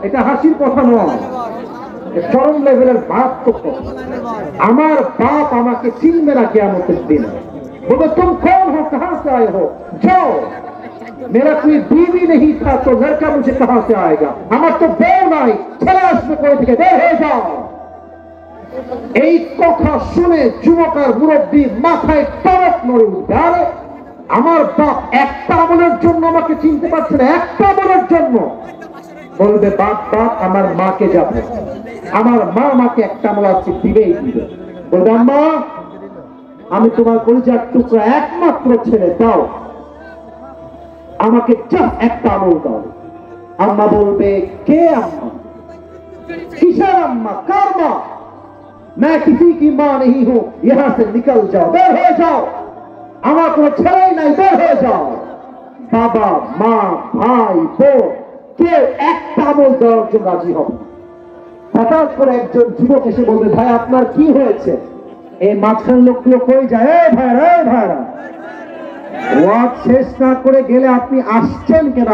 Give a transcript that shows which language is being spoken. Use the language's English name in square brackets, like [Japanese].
[Bangla] এটা হাসির কথা নয়, চরম লেভেলের বাপ তো। আমার বাপ আমাকে চিনবে না কিয়ামতের দিন। বলবে [Hindi] तुम कौन हो, कहां से आए हो, जाओ, मेरा कोई बीवी नहीं था तो लड़का मुझे कहां से आएगा, [Bangla] আমার তো বউ নাই, ছেলে আসবে কোথা থেকে, বের হয়ে যাও। এই কথা শুনে যুবকের মুরব্বী মাথায় টনক নড়ে উঠবে। আরে আমার বাপ একটা আমলের জন্য আমাকে চিনতে পারছে না, একটা আমলের জন্য। বলবে বাপ বাপ আমার মাকে যাবে, আমার মা আমাকে একটা আমল আছে দিবেই দিবে। বলবে আম্মা আমি তোমার কলিজার টুকরা একমাত্র ছেলে, দাও আমাকে জাস্ট একটা আমল দাও। আম্মা বলবে কে আম্মা, কিসের আম্মা, কার মা? [Hindi] मैं किसी की मां नहीं हूं, यहां से निकल जाओ, बेर हो जाओ, [Bangla] আমার কোনো ছেলেই নাই, বের হয়ে যাও। বাবা মা ভাই বোন কেউ একটা আমল দেওয়ার জন্য রাজি হবে। হঠাৎ করে একজন যুবক এসে বলবে ভাই আপনার কি হয়েছে? এই মাঝখান লোকগুলো কই যায়, এই ভাইরা ওয়াজ শেষ না করে গেলে আপনি আসছেন কেন?